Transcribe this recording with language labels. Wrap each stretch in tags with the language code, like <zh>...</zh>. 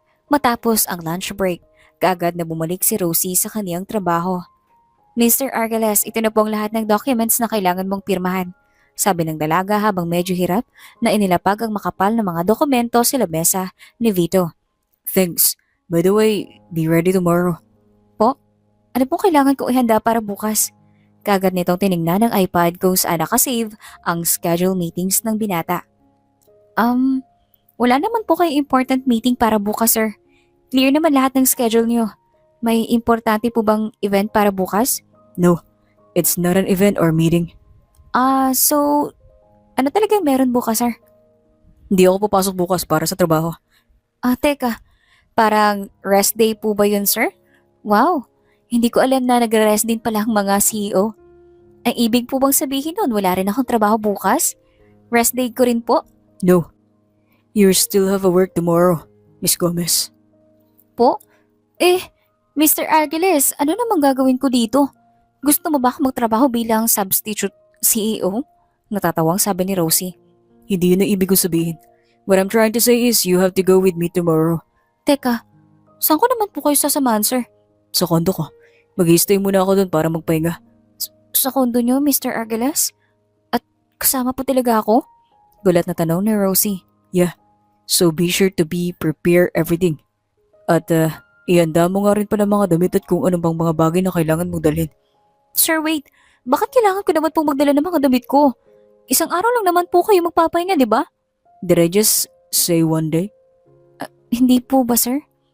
<tl>Matapos ang lunch break, kaagad na bumalik si Rosie sa kaniyang trabaho. Mr. Argales, ito na po ang lahat ng documents na kailangan mong pirmahan. Sabi ng dalaga habang medyo hirap na inilapag ang makapal na mga dokumento sa lamesa ni Vito.</tl> <en>Thanks. By the way, be ready tomorrow.</en> <tl>Po? Ano pong kailangan ko ihanda para bukas? Kaagad nitong tiningnan ng iPad kung saan nakasave ang schedule meetings ng binata. Wala naman po kayo important meeting para bukas, sir. Clear naman lahat ng schedule niyo. May importante po bang event para bukas?</tl> <en>No, it's not an event or meeting.</en> <tl>So, ano talagang meron bukas, sir? Hindi ako papasok bukas para sa trabaho. Teka, parang rest day po ba yun, sir? Wow, hindi ko alam na nag-rest din pala ang mga CEO. Ang ibig po bang sabihin nun, wala rin akong trabaho bukas? Rest day ko rin po?</tl> <en>No. You still have a work tomorrow, Miss Gomez.</en> <tl>Po? Mr. Argales, ano namang gagawin ko dito? Gusto mo ba ako magtrabaho bilang substitute CEO? Natatawang sabi ni Rosie. Hindi yun ang ibig kong sabihin.</tl> <en>What I'm trying to say is you have to go with me tomorrow.</en> <tl>Teka, saan ko naman po kayo sasamahan, sir? Sa kondo ko. Mag-i-stay muna ako doon para magpahinga. Sa kondo niyo, Mr. Argales? At kasama po talaga ako? Gulat na tanong ni Rosie.</tl> <en>So be sure to be prepare everything.</en> <tl>At ihanda mo nga rin pala mga damit at kung ano bang mga bagay na kailangan mong dalhin.</tl> <en>Sir, wait.</en> <tl>Bakit kailangan ko naman pong magdala ng mga damit ko? Isang araw lang naman po kayo magpapahinga, di ba?</tl> <en>Did I just say one day?</en> <tl>Hindi po ba, sir?</tl>